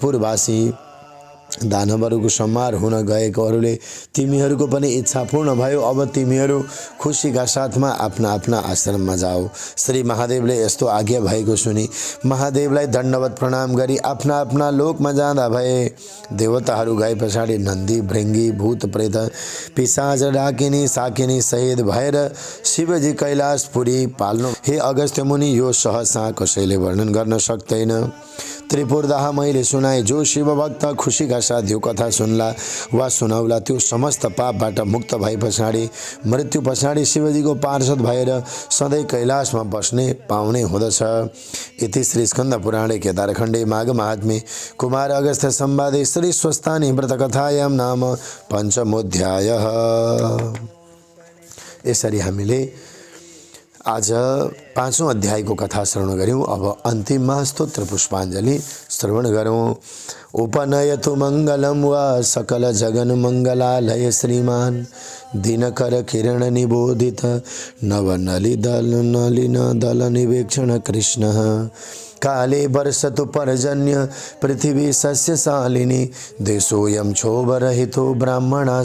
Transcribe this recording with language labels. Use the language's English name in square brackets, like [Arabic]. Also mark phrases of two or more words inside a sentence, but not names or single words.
[Nepali] आज त्रिपुरवासी दानवहरूको संहार हुन गएकोहरूले तिमीहरूको पनि इच्छा पूर्ण भयो। अब तिमीहरू खुसीका साथमा आफ्ना आफ्ना आश्रममा जाऊ। श्री महादेवले यस्तो आज्ञा भएको सुनि महादेवलाई दण्डवत प्रणाम गरी आफ्ना आफ्ना लोकमा जाँदा भए। देवताहरू गए पछाडि नन्दी भृङ्गी भूत प्रेत पिशाच डाकिनी साकिनी सहित भएर शिवजी कैलाशपुरी पाल्नु। हे अगस्त्य मुनि, यो सहसा कसैले वर्णन गर्न सक्दैन। त्रिपुरदाह मैले सुनाए, जो शिवभक्त खुसीका साथ यो कथा सुन्ला वा सुनाउला त्यो समस्त पापबाट मुक्त भए पछाडि मृत्यु पछाडि शिवजीको पार्षद भएर सधैँ कैलाशमा बस्ने पाउने हुँदछ। [Sanskrit] इति श्री स्कन्द पुराणे केदारखण्डे माघ महात्म्ये कुमार अगस्त्य संवादे श्री स्वस्थानी व्रतकथायां नाम पञ्चमोऽध्यायः। [Nepali] यसरी हामीले आज 5औं अध्यायको कथा श्रवण गऱ्यौँ। अब अन्तिममा स्तोत्र पुष्पाञ्जलि श्रवण गरौँ। [Sanskrit] उपनयतु मङ्गलं वा सकल जगन मङ्गलालय श्रीमान दिनकर किरण निबोधित नलिन दल निवेक्षण कृष्ण काले वर्षतु पर्जन्य पृथिवी सस्यशालिनी देशोऽयं क्षोभरहितो ब्राह्मणा